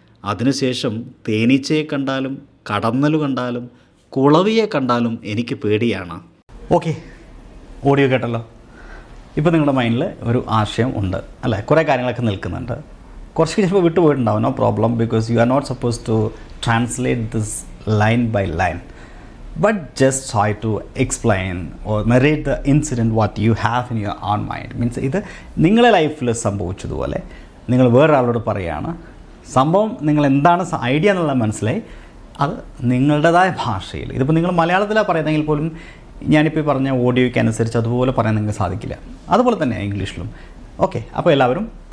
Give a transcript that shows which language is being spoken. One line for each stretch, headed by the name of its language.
Malayalam: അതിനുശേഷം തേനീച്ചയെ കണ്ടാലും കടന്നൽ കണ്ടാലും കുളവിയെ കണ്ടാലും എനിക്ക് പേടിയാണ്. ഓക്കെ, ഓഡിയോ കേട്ടല്ലോ. ഇപ്പോൾ നിങ്ങളുടെ മൈൻഡിൽ ഒരു ആശയം ഉണ്ട് അല്ലേ, കുറേ കാര്യങ്ങളൊക്കെ നിൽക്കുന്നുണ്ട്. കുറച്ച് ചിലപ്പോൾ വിട്ടുപോയിട്ടുണ്ടാവും,
English: No problem, because you are not suppose to translate this line by line. But just try to explain or narrate the incident what you have in your own mind.
Malayalam: Means ഇത് നിങ്ങളുടെ ലൈഫിൽ സംഭവിച്ചതുപോലെ നിങ്ങൾ വേറൊരാളോട് പറയുകയാണ്. സംഭവം നിങ്ങൾ എന്താണ് ഐഡിയ എന്നുള്ളത് മനസ്സിലായി, അത് നിങ്ങളുടേതായ ഭാഷയിൽ. ഇതിപ്പോൾ നിങ്ങൾ മലയാളത്തിലാണ് പറയുന്നതെങ്കിൽ പോലും ഞാനിപ്പോൾ പറഞ്ഞ ഓഡിയോയ്ക്ക് അനുസരിച്ച് അതുപോലെ പറയാൻ നിങ്ങൾക്ക് സാധിക്കില്ല. അതുപോലെ തന്നെ ഇംഗ്ലീഷിലും. ഓക്കെ, അപ്പോൾ എല്ലാവരും